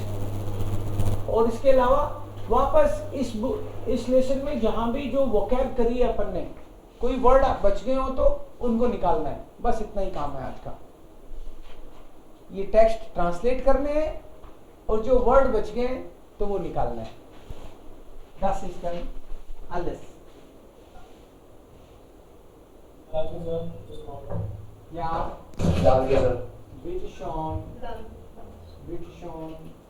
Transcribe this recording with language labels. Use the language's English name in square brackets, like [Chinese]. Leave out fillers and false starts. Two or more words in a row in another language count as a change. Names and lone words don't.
[Hindi] और इसके अलावा वापस इस लेसन में जहां भी जो वोकैब करी है अपन ने, कोई वर्ड बच गए हो तो उनको निकालना है. बस इतना ही काम है आज का. ये टेक्स्ट ट्रांसलेट करने हैं और जो वर्ड बच गए तो वो निकालना है. [German] Das ist dann alles. Danke, sir. Bis morgen. Ja, Danke, sir. bitte schon, [English] Done. [German] bitte schon.